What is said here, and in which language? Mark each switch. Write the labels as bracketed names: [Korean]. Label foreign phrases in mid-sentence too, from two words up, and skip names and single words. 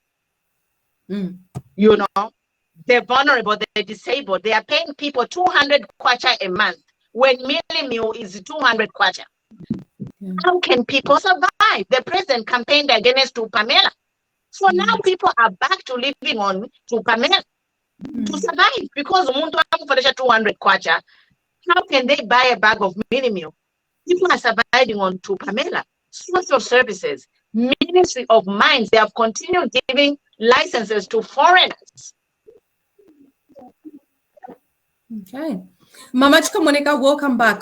[English] You know, they're vulnerable, they're disabled. They are paying people 200 kwacha a month when meal meal is 200 kwacha. How can people survive? The president campaigned against Pamela. So now people are back to living on Pamela to survive because [Bemba] umuntu amfundisha [English] 200 kwacha. How can they buy a bag of mini meal? People are surviving on Pamela. Social services, Ministry of Mines, they have continued giving licenses to foreigners. Okay. Mama Chikamoneka, welcome back.